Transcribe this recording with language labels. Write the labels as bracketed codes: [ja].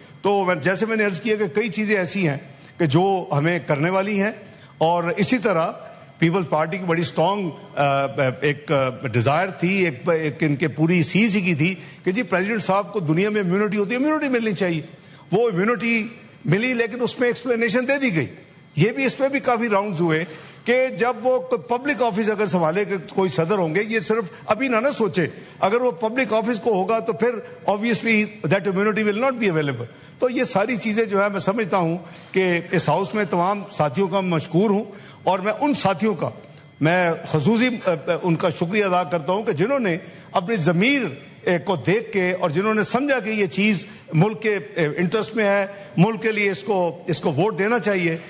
[ur] تو جیسے میں نے عرض کیا کہ کئی چیزیں ایسی ہیں کہ جو ہمیں کرنے والی ہیں. اور اسی طرح پیپلز پارٹی کی بڑی اسٹرانگ ایک ڈیزائر تھی, ایک ان کے پوری CEC کی تھی کہ جی پریزیڈنٹ صاحب کو دنیا میں امیونٹی ہوتی ہے, امیونٹی ملنی چاہیے. وہ امیونٹی ملی, لیکن اس میں ایکسپلینیشن دے دی گئی. یہ بھی اس میں بھی کافی راؤنڈز ہوئے کہ جب وہ پبلک آفس اگر سنبھالے کہ کوئی صدر ہوں گے, یہ صرف ابھی نہ سوچے, اگر وہ پبلک آفس کو ہوگا تو پھر [en] obviously that immunity will not be available. [ur] تو یہ ساری چیزیں جو ہے میں سمجھتا ہوں کہ اس ہاؤس میں تمام ساتھیوں کا مشکور ہوں, اور میں ان ساتھیوں کا میں خصوصی ان کا شکریہ ادا کرتا ہوں کہ جنہوں نے اپنی ضمیر کو دیکھ کے اور جنہوں نے سمجھا کہ یہ چیز ملک کے انٹرسٹ میں ہے, ملک کے لیے اس کو ووٹ دینا چاہیے.